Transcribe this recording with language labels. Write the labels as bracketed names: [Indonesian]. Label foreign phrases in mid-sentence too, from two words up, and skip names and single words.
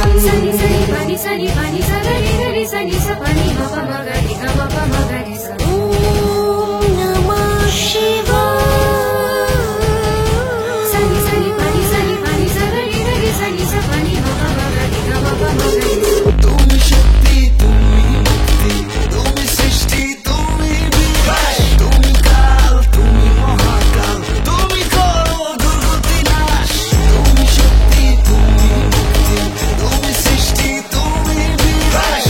[Sanskrit] सनि सनि पनि सनि पनि सगरि गरि सनि स पनि मप मगरि गम प मगरि स। ॐ नमः शिवाय। सनि सनि पनि सगरि गरि सनि स पनि मप मगरि गम प मगरि स। [Bangla] তুমি শক্তি তুমি মুক্তি তুমি সৃষ্টি তুমি বিনাশ, তুমি কাল তুমি মহাকাল তুমি করো দুর্গতি নাশ। তুমি শক্তি তুমি মুক্তি তুমি সৃষ্টি তুমি বিনাশ,